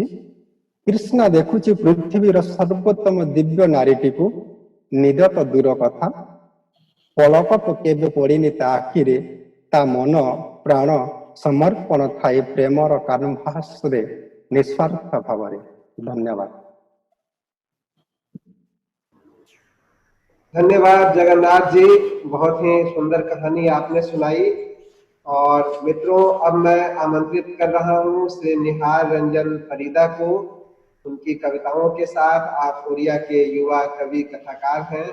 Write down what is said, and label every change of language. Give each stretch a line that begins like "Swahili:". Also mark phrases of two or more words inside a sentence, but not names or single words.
Odia: କୃଷ୍ଣ ଦେଖୁଛି ପୃଥିବୀର ସର୍ବୋତ୍ତମ ଦିବ୍ୟ ନାରୀଟିକୁ। ନିଦ ତ ଦୂର କଥା, ପଲକ କେବେ ପଡ଼ିନି ତା ଆଖିରେ। ତା ମନ ପ୍ରାଣ ସମର୍ପଣ ଥାଏ ପ୍ରେମର କାନଭାସରେ ନିଃସ୍ୱାର୍ଥ ଭାବରେ। ଧନ୍ୟବାଦ।
Hindi: धन्यवाद जगन्नाथ जी, बहुत ही सुंदर कहानी आपने सुनाई। और मित्रों, अब मैं आमंत्रित कर रहा हूं श्री निहार रंजन फरीदा को। उनकी कविताओं के साथ, आप उड़िया के युवा कवि कथाकार हैं।